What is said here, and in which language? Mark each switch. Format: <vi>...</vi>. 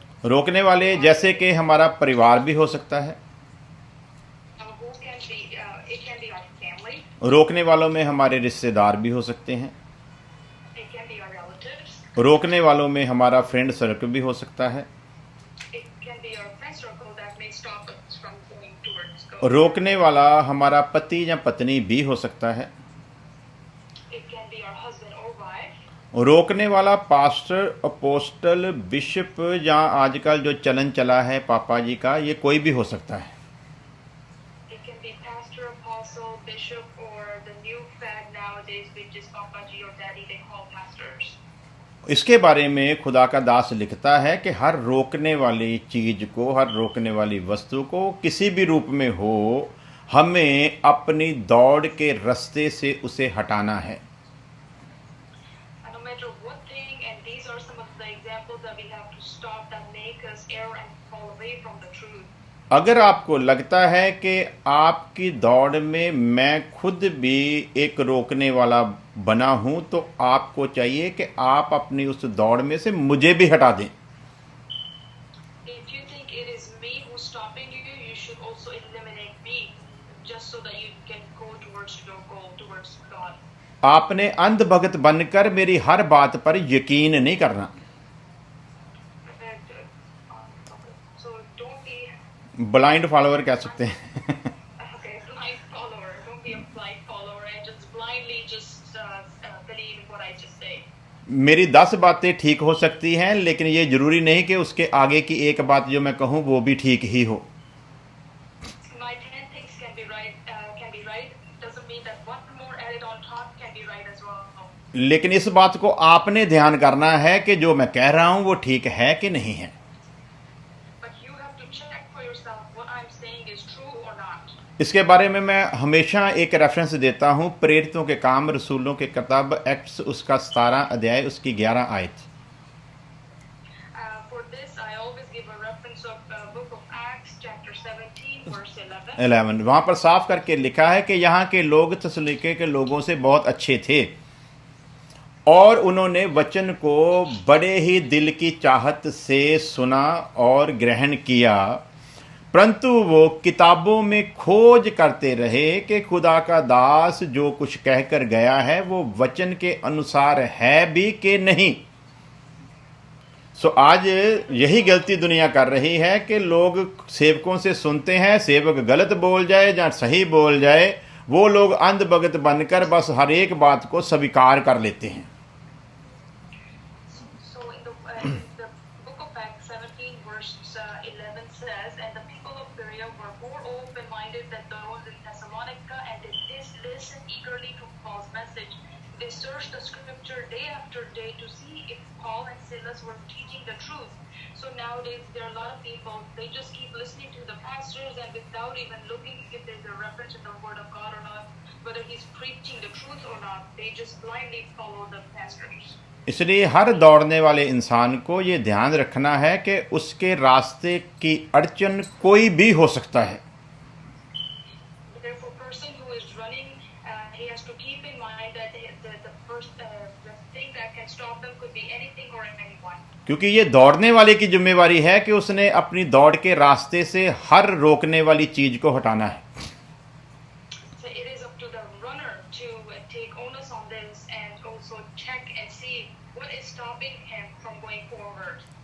<hi>रोकने वाले जैसे कि हमारा परिवार भी हो सकता है।</hi> <en>Who can be? It can be our family.</en> <hi>रोकने वालों में हमारे रिश्तेदार भी हो सकते हैं।</hi> <en>It can be our relatives.</en> <hi>रोकने वालों में हमारा फ्रेंड सर्कल भी हो सकता है।</hi> <en>It can be our friend circle that may stop us from going towards God.</en> <hi>रोकने वाला हमारा पति या पत्नी भी हो सकता है।</hi> <en>It can be our husband or wife.</en> <hi>रोकने वाला पास्टर, अपोस्टल, बिशप या आजकल जो चलन चला है पापा जी का, ये कोई भी हो सकता है।</hi> <en>It can be pastor, apostle, bishop, or the new fad nowadays, which is Papa Ji or Daddy. They call pastors.</en> <hi>इसके बारे में खुदा का दास लिखता है कि हर रोकने वाली चीज को, हर रोकने वाली वस्तु को किसी भी रूप में हो, हमें अपनी दौड़ के रास्ते से उसे हटाना है।</hi> <en>And no matter what thing, and these are some of the examples that we have to stop that make us err and fall away from the truth.</en> <hi>अगर आपको लगता है कि आपकी दौड़ में मैं खुद भी एक रोकने वाला बना हूं, तो आपको चाहिए कि आप अपनी उस दौड़ में से मुझे भी हटा दें।</hi> <en>If you think it is me who's stopping you, you should also eliminate me, just so that you can go towards your goal, towards God.</en> <hi>आपने अंध भगत बनकर मेरी हर बात पर यकीन नहीं करना।</hi> <en>And, so don't be blind follower</en> <hi>कह सकते हैं।</hi> <en>blind follower. Don't be a blind follower and just blindly believe what I just say.</en> <hi>मेरी 10 बातें ठीक हो सकती हैं, लेकिन ये जरूरी नहीं कि उसके आगे की एक बात जो मैं कहूँ वो भी ठीक ही हो।</hi> <en>My 10 things can be right. Doesn't mean that one more added on top can be right as well.</en> <hi>लेकिन इस बात को आपने ध्यान करना है कि जो मैं कह रहा हूँ वो ठीक है कि नहीं है।</hi> <en>But you have to check for yourself what I'm saying is true or not.</en> <hi>इसके बारे में मैं हमेशा एक रेफरेंस देता हूँ, प्रेरितों के काम रसूलों के किताब एक्ट्स उसका 17 अध्याय उसकी 11 आयत।</hi> <en>For this, I always give a reference of book of Acts, chapter 17, verse 11.</en> <hi>11 वहाँ पर साफ करके लिखा है कि यहाँ के लोग थस्सलुनीके के लोगों से बहुत अच्छे थे और उन्होंने वचन को बड़े ही दिल की चाहत से सुना और ग्रहण किया, परंतु वो किताबों में खोज करते रहे कि खुदा का दास जो कुछ कहकर गया है वो वचन के अनुसार है भी कि नहीं। सो आज यही गलती दुनिया कर रही है कि लोग सेवकों से सुनते हैं, सेवक गलत बोल जाए या सही बोल जाए, वो लोग अंध भगत बनकर बस हर एक बात को स्वीकार कर लेते हैं।</hi> <en>So in the book of Acts 17, verse 11 says, and the people of Berea were more open-minded than those in Thessalonica, and they did listen eagerly to Paul's message. They searched the scripture day after day to see if Paul and Silas were teaching the truth. So nowadays there are a lot of people, they just keep listening to the pastors and without even looking if there's a reference in the word of God or not, whether he's preaching the truth or not, they just blindly follow the pastors.</en> <hi>इसलिए हर दौड़ने वाले इंसान को ये ध्यान रखना है कि उसके रास्ते की अड़चन कोई भी हो सकता है।</hi> <en>Therefore, person who is running, he has to keep in mind that the thing that can stop them could be anything or anyone.</en> <hi>क्योंकि ये दौड़ने वाले की जिम्मेवारी है कि उसने अपनी दौड़ के रास्ते से हर रोकने वाली चीज को हटाना है।</hi> <en>So it is up to the runner to take onus on this and also check and see what is stopping him from going forward.</en>